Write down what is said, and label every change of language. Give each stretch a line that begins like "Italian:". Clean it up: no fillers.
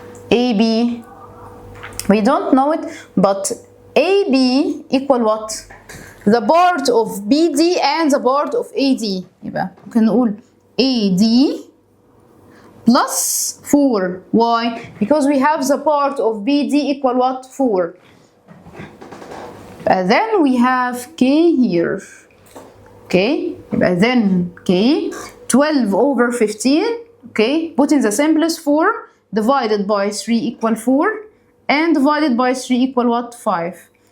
English: AB, we don't know it, but AB equal what? The part of BD and the part of AD.
Arabic: يبقى ممكن نقول AD plus 4.
English: Why? Because we have the part of BD equal what? 4. Then we have K here. Okay, then K 12 over 15. Okay, put in the simplest form, divided by 3 equal 4, and divided by 3 equal what? 5.